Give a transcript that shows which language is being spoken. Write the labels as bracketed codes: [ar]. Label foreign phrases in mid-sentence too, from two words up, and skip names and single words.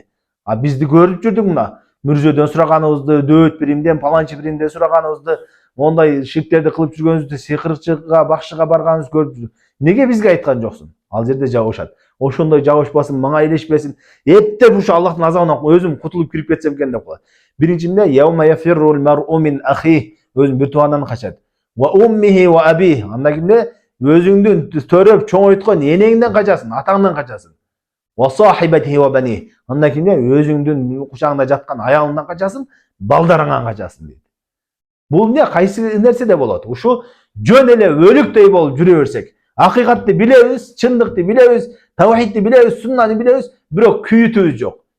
[ky] А бизди көрүп жүрдүң мына. Мүрзөдөн сураганыбызды, дөөт биримден, паланчы биримден сураганыбызды, мондай ширктерди кылып жүргөнүбүздү, сыйкырчыга, бакчыга барганыбызды көрүп жүрдүң. Неге бизге айткан жоксуң? Ал жерде жабышат. Ошондой жабышпасын, мага илешпесин, эптеп ушу Аллахтын азабынан өзүм кутулуп кирип кетсем экен деп калат. Биринчи эмне? [ar] يوم يفر المرء من أخيه. [ky] Өзүнүн бир тууганынан качат. [ar] وأمه وأبيه. [ky] Анда кимде? Өзүңдүн төрөп чоңойткон энеңден качасың, атаңдан качасың. [ar] وصاحبته وبنيه. [ky] Анда кимде? Өзүңдүн кучагыңда жаткан аялыңдан качасың, балдарыңан качасың дейт. Бул эмне? Кайсы нерседе болот? Ушу жөн эле өлүктөй болуп жүрө берсек, акыйкатты билебиз, чындыкты билебиз, тавхидти билебиз, суннаны билебиз, бирок күйүтүүбүз жок.